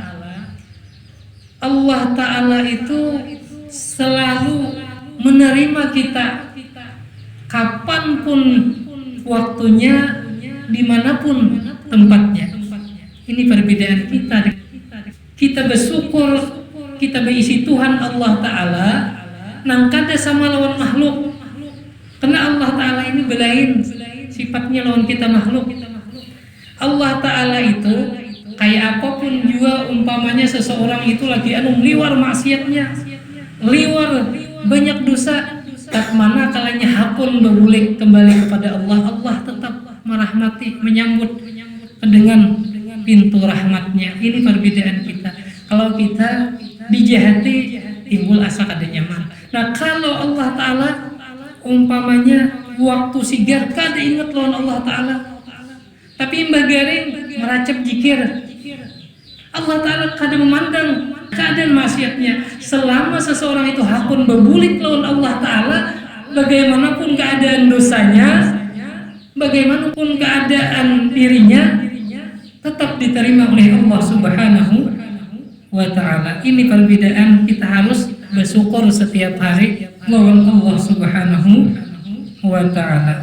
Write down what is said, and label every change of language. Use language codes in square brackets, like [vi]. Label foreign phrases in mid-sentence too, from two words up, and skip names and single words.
[id] Allah Ta'ala itu selalu menerima kita kapanpun waktunya, dimanapun tempatnya. Ini perbedaan kita. Kita bersyukur kita berisi Tuhan Allah Ta'ala [bjn] nang kada sama lawan makhluk. [id] Karena Allah Ta'ala ini belain sifatnya lawan kita makhluk. Allah Ta'ala itu kayak apapun juga umpamanya seseorang itu lagi liwar maksiatnya, liwar banyak dosa, tak mana kalanya hakun berbalik kembali kepada Allah, Allah tetap merahmati, menyambut dengan pintu rahmatnya. Ini perbedaan kita. Kalau kita dijahati [bjn] timbul asa kada nyaman. [id] Nah, kalau Allah Ta'ala umpamanya waktu sigar kada ingat lawan Allah Ta'ala, tapi mbah garing meracap jikir, Allah Ta'ala kada memandang keadaan maksiatnya. Selama seseorang itu hakun berbulik lawan Allah Ta'ala, bagaimanapun keadaan dosanya, bagaimanapun keadaan dirinya, tetap diterima oleh Allah [ar] Subhanahu wa Ta'ala. [id] Ini perbedaan kita harus bersyukur setiap hari lawan Allah [ar] Subhanahu wa ta'ala.